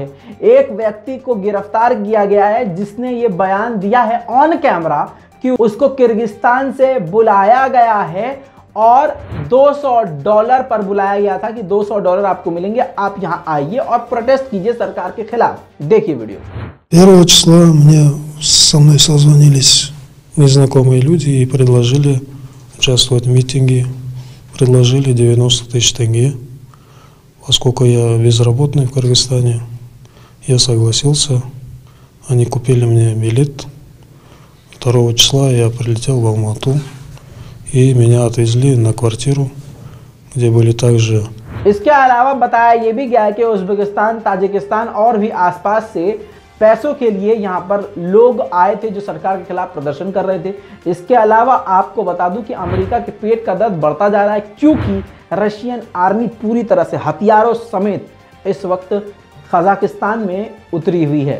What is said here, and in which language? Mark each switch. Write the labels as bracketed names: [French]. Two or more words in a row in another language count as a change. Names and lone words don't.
[Hindi] एक व्यक्ति को गिरफ्तार किया गया है जिसने ये बयान दिया है [English] on camera [Hindi] कि उसको किर्गिस्तान से बुलाया गया है और $200 पर बुलाया गया था कि $200 आपको मिलेंगे, आप यहाँ आइए और प्रोटेस्ट कीजिए सरकार के खिलाफ। देखिए वीडियो। [Russian] 1 числа со мной созвонились незнакомые люди и предложили участвовать в митинге, предложили 90 тысяч тенге. Поскольку я безработный в Кыргызстане, я согласился. Они купили мне билет. 2 числа я прилетел в Алмату, и меня отвезли на квартиру, где были также... [Hindi] इसके अलावा बताया ये भी गया है कि उज्बेकिस्तान, ताजिकिस्तान और भी आसपास से पैसों के लिए यहाँ पर लोग आए थे जो सरकार के खिलाफ प्रदर्शन कर रहे थे। इसके अलावा आपको बता दूं कि अमेरिका के पेट का दर्द बढ़ता जा रहा है क्योंकि [English] Russian army [Hindi] पूरी तरह से हथियारों समेत इस वक्त कजाकिस्तान में उतरी हुई है।